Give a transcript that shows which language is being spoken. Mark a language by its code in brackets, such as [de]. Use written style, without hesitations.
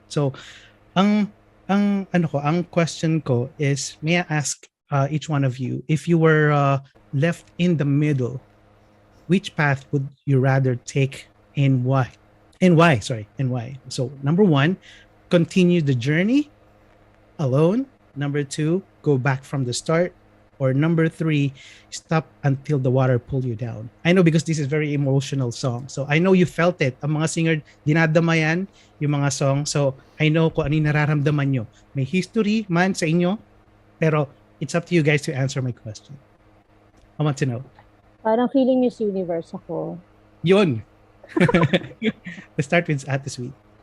[en] So, [tl] ang [en] question ko is, may I ask each one of you, if you were left in the middle, which path would you rather take and why? And why? So, number one, continue the journey alone. Number two, go back from the start. Or number three, stop until the water pull you down. I know because this is very emotional song. So I know you felt it. [tl] Ang mga singer, dinadama yan, yung mga song. [en] So I know [tl] kung ano yung nararamdaman nyo. May history man sa inyo, pero [en] it's up to you guys to answer my question. I want to know. [tl] Parang feeling Miss Universe ako. Yun. [en] Let's start with Ate Sweet.